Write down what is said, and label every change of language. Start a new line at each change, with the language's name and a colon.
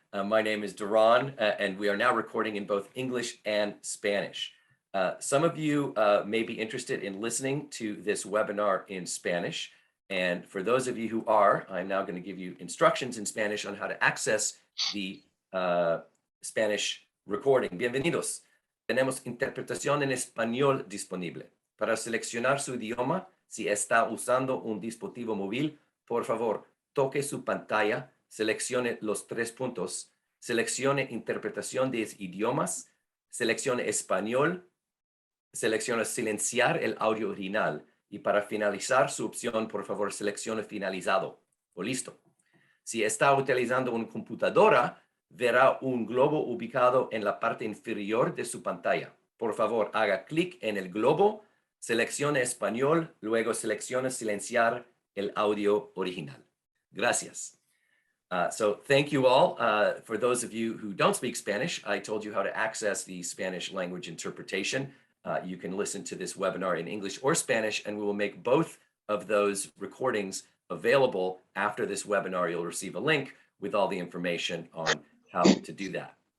English: My name is Duran, and we are now recording in both English and Spanish. Some of you may be interested in listening to this webinar in Spanish. And for those of you who are, I'm now going to give you instructions in Spanish on how to access the Spanish recording.
Spanish: Bienvenidos. Tenemos interpretación en español disponible. Para seleccionar su idioma, si está usando un dispositivo móvil, por favor, toque su pantalla, seleccione los tres puntos, seleccione interpretación de idiomas, seleccione español, seleccione silenciar el audio original y para finalizar su opción, por favor, seleccione finalizado o listo. Si está utilizando una computadora, verá un globo ubicado en la parte inferior de su pantalla. Por favor, haga clic en el globo, seleccione español, luego seleccione silenciar el audio original. Gracias.
English: So thank you all. For those of you who don't speak Spanish, I told you how to access the Spanish language interpretation. You can listen to this webinar in English or Spanish, and we will make both of those recordings available after this webinar. You'll receive a link with all the information on how to do that.